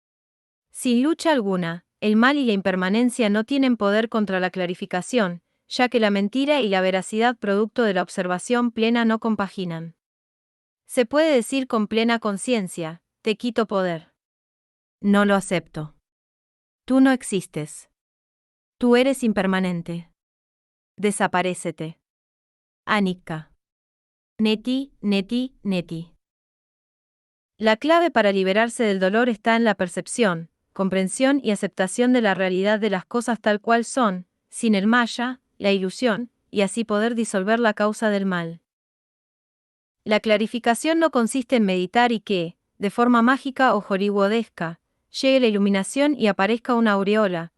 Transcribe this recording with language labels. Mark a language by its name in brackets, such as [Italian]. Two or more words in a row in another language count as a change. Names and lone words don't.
[Spanish] Sin lucha alguna, el mal y la impermanencia no tienen poder contra la clarificación, ya que la mentira y la veracidad producto de la observación plena no compaginan. Se puede decir con plena conciencia: te quito poder. No lo acepto. Tú no existes. Tú eres impermanente. Desaparécete. [Sanskrit] Anicca. Neti, neti, neti. [Spanish] La clave para liberarse del dolor está en la percepción, comprensión y aceptación de la realidad de las cosas tal cual son, sin el maya, la ilusión, y así poder disolver la causa del mal. La clarificación no consiste en meditar y que, de forma mágica o hollywoodsca, llegue la iluminación y aparezca una aureola.